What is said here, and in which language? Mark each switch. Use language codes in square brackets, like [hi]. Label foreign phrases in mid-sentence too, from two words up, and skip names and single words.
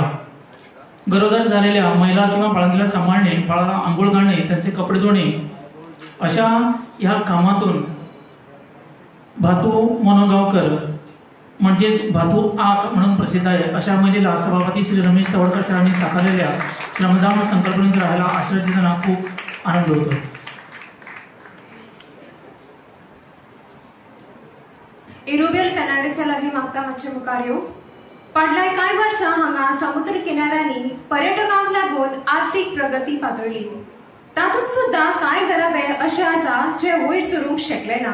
[mr] गरोदर झालेल्या महिला किंवा बाळंतीला सांभाळणे, बाळाला आंघोळ घालणे, त्यांचे कपडे धुणे अशा या कामातून भातू मनोगावकर म्हणजेच भातू आक म्हणून प्रसिद्ध आहे अशा महिलेला सभापती श्री रमेश तवडकर सरांनी साकारलेल्या श्रमदान संकल्पनेत राहायला आश्रय देताना खूप आनंद होतो. [kok] इरुबेल फेर्नांडीसा लागीं मागता मातशें मुखार येवं. फाटल्या कांय वर्सां हांगा समुद्र किनाऱ्यांनी पर्यटकांक लागून आर्थीक प्रगती पातळ्ळी. तातूंत सुद्दां कांय गराबे अशे आसा जे वयर सरूंक शकले ना.